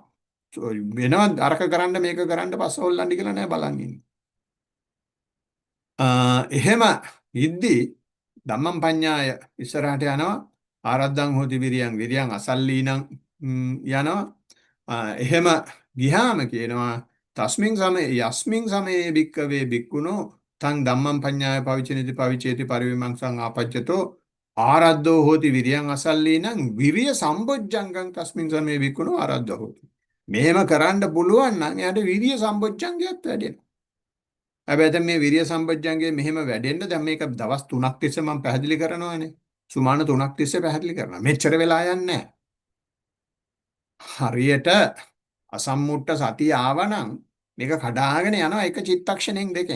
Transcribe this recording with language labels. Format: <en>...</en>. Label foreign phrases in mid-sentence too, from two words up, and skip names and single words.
<si>වෙනවත් අරක කරන්න මේක කරන්න පස්ස හොල්ලන්න කියලා නෑ බලන් ඉන්නේ. එහෙම ඉද්දි</si> <pi>ධම්මං පඤ්ඤාය</pi> <si>ඉස්සරහට යනවා.</si> <pi>ආරද්ධං හෝති විරියං අසල්ලීනං</pi> <si>යනවා. එහෙම ගියාම කියනවා</si> <pi>යස්මින් සමයේ භික්කවේ භික්ඛුනෝ තං ධම්මං පඤ්ඤාය පවිචේති පරිවිමංසං ආපජ්ජතෝ ආරද්ධෝ හෝති විරියං අසල්ලීනං විරිය සම්බොජ්ජංගං තස්මින් සමයේ භික්ඛුනෝ ආරද්ධෝ හෝති.</pi> <si>මෙහෙම කරන්න පුළුවන් නම් එයාට විරිය සම්බොජ්ජංගයත් වැඩෙනවා. හැබැයි දැන් මේ විරිය සම්බොජ්ජංගය මෙහෙම වැඩෙන්න දැන් මේක දවස් 3ක් තිස්සේ මම පැහැදිලි කරනවානේ. සුමාන 3ක් තිස්සේ පැහැදිලි කරනවා. මෙච්චර වෙලා යන්නේ හරියට අසම්මුට්ට සතිය ආවනම් මේක කඩාගෙන යනවා එක චිත්තක්ෂණයෙන් දෙකෙන්.</si>